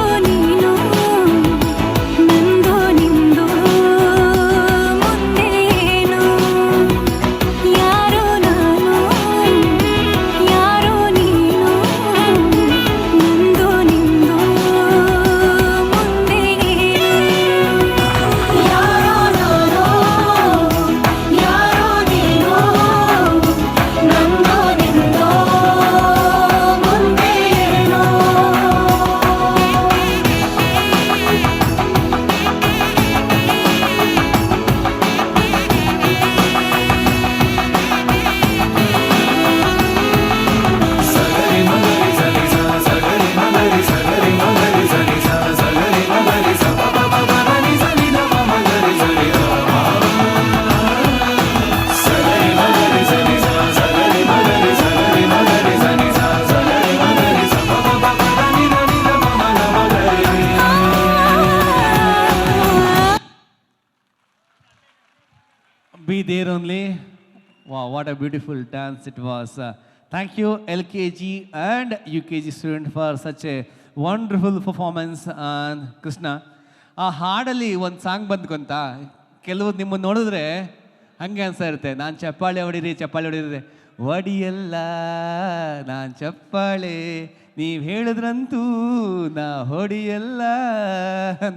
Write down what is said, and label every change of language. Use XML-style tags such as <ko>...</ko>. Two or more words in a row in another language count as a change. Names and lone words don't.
<kn>ನೀನು, ನಂದು ನಿಂದು ಮುಂದೆ ಏನು, ಯಾರು ನಾನು ಯಾರು ನೀನು, ನಂದು ನಿಂದು ಮುಂದೆ ಏನು, ಯಾರೋ ನಾನು ಯಾರೋ ನೀನು, ನಂದು ನಿಂದು ಮುಂದೆ ಏನು. ಸಗರಿ ಮಗರಿ ಸನಿ ಸ ಸಗರಿ ಮಗರಿ ಸಗರಿ ಮಗರಿ ಸನಿ ಸ ಸಗರಿ ಮಗರಿ ಸ ಪ ಪ ಪ ಪ ದ ನಿ ಸ ನಿ ದ ಪ ಮ ಗ ರಿ ಸ ನಿ ದ ಪ. ಸಗರಿ ಮಗರಿ ಸನಿ ಸ ಸಗರಿ ಮಗರಿ ಸಗರಿ ಮಗರಿ ಸನಿ ಸ ಸಗರಿ ಮಗರಿ ಸ ಪ ಪ ಪ ಪ ದ ನಿ ದ ನಿ ದ ಪ ಮ ಗ ಮ ಗ ರಿ.</kn> <en>Be there only. Wow, what a beautiful dance it was. Thank you, LKG and UKG student, for such a wonderful performance on Krishna.</en> <kn>ಆ ಹಾಡಲ್ಲಿ ಒಂದು ಸಾಂಗ್ ಬಂದ್ಕೊಂತ ಕೆಲವು ನಿಮ್ಮನ್ನು ನೋಡಿದ್ರೆ ಹಂಗೆ ಅನ್ಸ್ತಾ ಇರುತ್ತೆ, ನಾನು ಚಪ್ಪಾಳೆ ಹೊಡೀರಿ ಚಪ್ಪಾಳೆ ಹೊಡೀರಿ, ಹೊಡಿಯಲ್ಲ ನಾನು ಚಪ್ಪಾಳೆ, ನೀವು ಹೇಳಿದ್ರಂತೂ ನಾ ಹೊಡಿಯಲ್ಲ ಅಂತ.</kn>